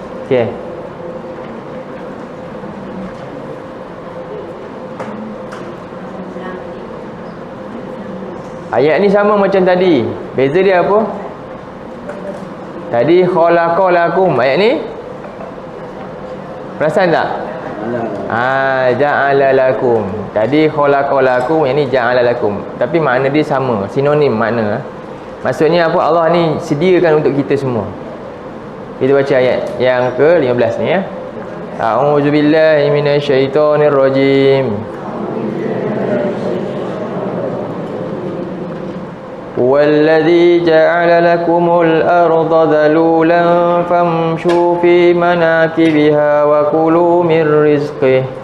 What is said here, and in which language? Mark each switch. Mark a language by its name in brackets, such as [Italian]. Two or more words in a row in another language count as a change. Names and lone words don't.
[Malay] Okey. Ayat ni sama macam tadi. Beza dia apa? Tadi khalaqalakum. Ayat ni perasan tak? [Arabic] جعل لكم. Tadi khalaqalakum, [Malay] yang ni [Arabic] جعل لكم. [Malay] Tapi makna dia sama, sinonim makna. Maksudnya apa? Allah ni sediakan untuk kita semua. Kita baca ayat yang ke-15 ni ya. [Arabic] أعوذ بالله من الشيطان الرجيم. والذي جعل لكم الأرض ذلولا فامشوا في مناكبها وكلوا من رزقه.